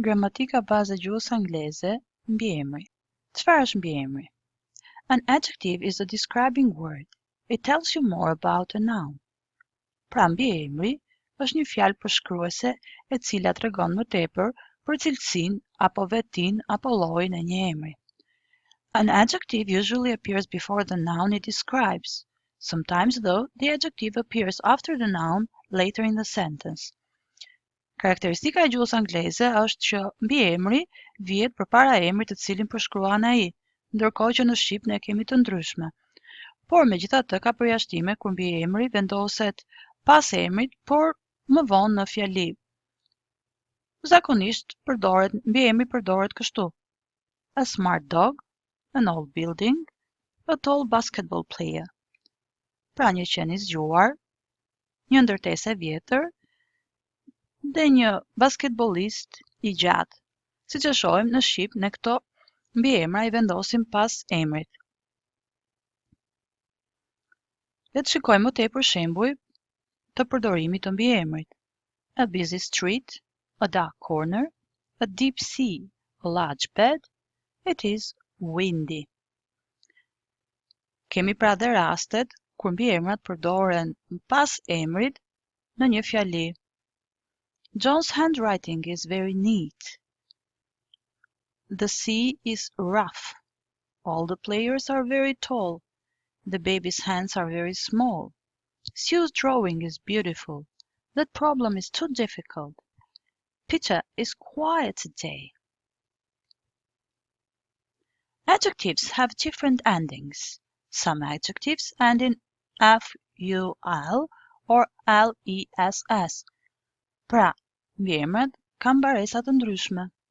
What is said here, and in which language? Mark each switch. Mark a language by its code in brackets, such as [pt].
[sq] Gramatika baze gjuhës angleze, Mbiemri. Çfarë është mbiemri? [en] An adjective is a describing word. It tells you more about a noun. Pra mbiemri është një fjalë përshkruese e cila tregon më tepër për cilësinë apo vettinë apo llojin e një emri. An adjective usually appears before the noun it describes. Sometimes, though, the adjective appears after the noun later in the sentence. [sq] Karakteristika e gjuhës angleze është që mbiemri vihet përpara emrit të cilin përshkruan ai, ndërkohë që në shqip ne kemi të ndryshme. Por megjithatë ka përjashtime kur mbiemri vendoset pas emrit, por më vonë në fjali. Zakonisht mbiemri përdoret kështu: [en] a smart dog, an old building, a tall basketball player. [sq] Pra një qen i zgjuar, një ndërtesë e vjetër dhe një basketbolist i gjatë. Siç e shohim në shqip, ne këto mbiemra i vendosim pas emrit. Le të shikojmë më tepër shembuj të përdorimit të mbiemrit. [en] A busy street, a dark corner, a deep sea, a large bed, it is windy. [sq] Kemi pra dhe rastet kur mbiemrat përdoren pas emrit në një fjali. [en] John's handwriting is very neat. The sea is rough. All the players are very tall. The baby's hands are very small. Sue's drawing is beautiful. That problem is too difficult. Peter is quiet today. Adjectives have different endings. Some adjectives end in ful or less. [sq] Pra, mbiemrat kanë mbaresa të ndryshme.